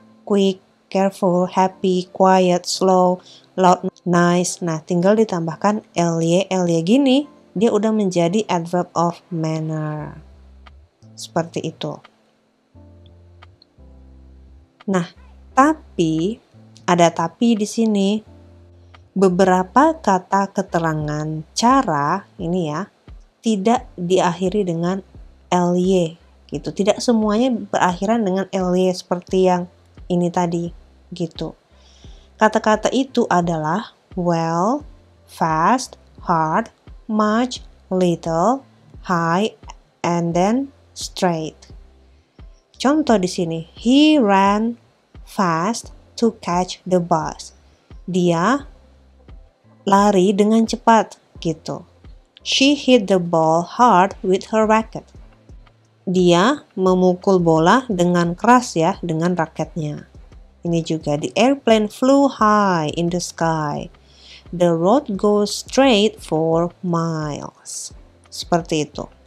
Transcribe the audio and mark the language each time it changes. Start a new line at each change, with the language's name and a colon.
English: Quick, careful, happy, quiet, slow, loud, nice.
Indonesian: Nah, tinggal ditambahkan ly gini, dia udah menjadi adverb of manner. Seperti itu. Nah, tapi ada tapi di sini. Beberapa kata keterangan cara ini ya tidak diakhiri dengan ly gitu. Tidak semuanya berakhiran dengan ly seperti yang ini tadi gitu. Kata-kata itu adalah well, fast, hard, much, little, high, and then straight. Contoh di sini,
English: he ran fast to catch the bus.
Indonesian: Dia lari dengan cepat gitu.
English: She hit the ball hard with her racket.
Indonesian: Dia memukul bola dengan keras ya, dengan raketnya. Ini juga,
English: the airplane flew high in the sky. The road goes straight for miles.
Indonesian: Seperti itu.